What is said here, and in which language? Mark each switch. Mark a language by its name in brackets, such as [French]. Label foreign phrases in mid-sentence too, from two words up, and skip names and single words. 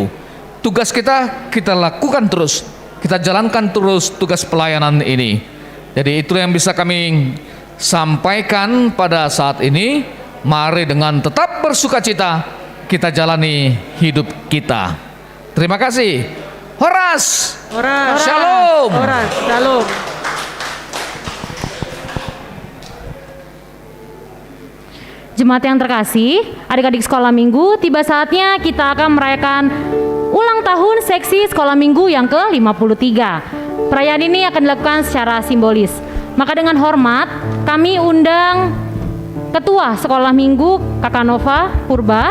[Indonesian] Tugas kita lakukan terus, kita jalankan terus tugas pelayanan ini. Jadi itu yang bisa kami sampaikan pada saat ini. Mari dengan tetap bersukacita kita jalani hidup kita. Terima kasih. Horas. Horas. Shalom. Horas. Shalom. Jemaat yang terkasih, adik-adik sekolah minggu, tiba saatnya kita akan merayakan ulang tahun seksi sekolah minggu yang ke-53. Perayaan ini akan dilakukan secara simbolis. Maka dengan hormat, kami undang Ketua Sekolah Minggu Kakak Nova Purba.